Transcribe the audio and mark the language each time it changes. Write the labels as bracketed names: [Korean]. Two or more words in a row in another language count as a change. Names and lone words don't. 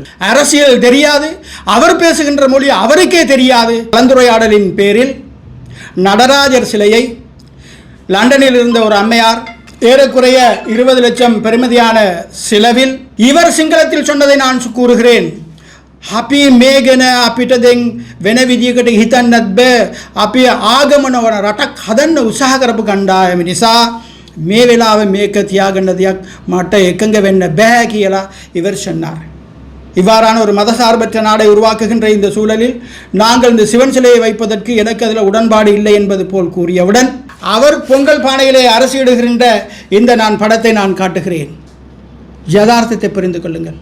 [Tamil] அரசியல் தெரியாது, அவர் பேசுகின்ற மொழி அவருக்கே தெரியாது. கலந்துரையாடலின் பேரில் நடராஜர் சிலையை லண்டனில் இருந்த ஒரு அம்மையார் ஏறக்குறைய 20 லட்சம் பெறுமதியான செலவில், இவர் சிங்களத்தில் சொன்னதை நான் கூறுகிறேன். [Sinhala] අපි මේ ගැන අපිට දැන් වෙන විදියකට හිතන්නත් බෑ. අපි ආගමනවන රටක් හදන්න උත්සාහ කරපු කණ්ඩායම නිසා මේ වෙලාවේ මේක තියාගන්න දෙයක් මට එකඟ වෙන්න බෑ කියලා [Tamil] இவர் சொன்னார். இவ்வாறான ஒரு மதசார்பற்ற நாடை உருவாக்குகின்ற இந்த சூழலில் நாங்கள் இந்த சிவன் சிலையை வைப்பதற்கு எனக்கு அதில் உடன்பாடு இல்லை என்பது போல் கூறியவுடன் அவர் பொங்கல் பானையிலே அரசிடுகின்ற இந்த நான் படத்தை நான் காட்டுகிறேன். யதார்த்தத்தை புரிந்து கொள்ளுங்கள்.